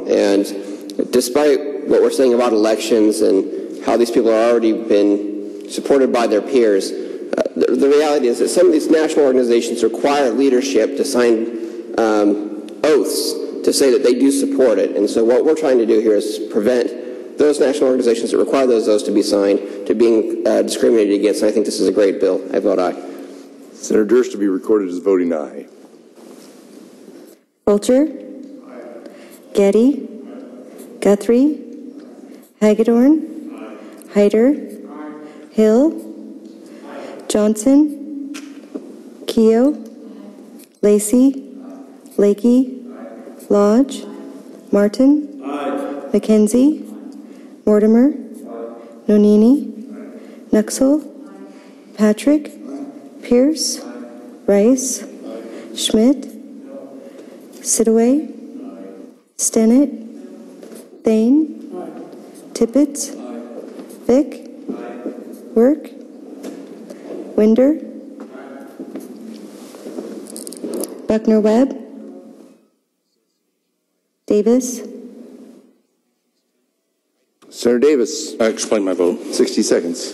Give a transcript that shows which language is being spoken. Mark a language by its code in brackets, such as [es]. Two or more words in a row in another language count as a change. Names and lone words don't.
[en] And despite what we're saying about elections and how these people have already been supported by their peers, the reality is that some of these national organizations require leadership to sign oaths to say that they do support it. And so what we're trying to do here is prevent those national organizations that require those oaths to be signed to being discriminated against. And I think this is a great bill. I vote aye. Senator Durst to be recorded as voting aye. Fulcher, Getty, Guthrie, Hagedorn, Hyder, Hill, Johnson, Keogh, Lacey, Lakey, Lodge, Martin, McKenzie, Mortimer, Nonini, Nuxel, Patrick, Pierce, Rice, Schmidt, Sidaway, Stennett, Thane, Tippett, Vick, Work, Winder, Buckner-Webb, Davis. Senator Davis. I explain my vote. 60 seconds.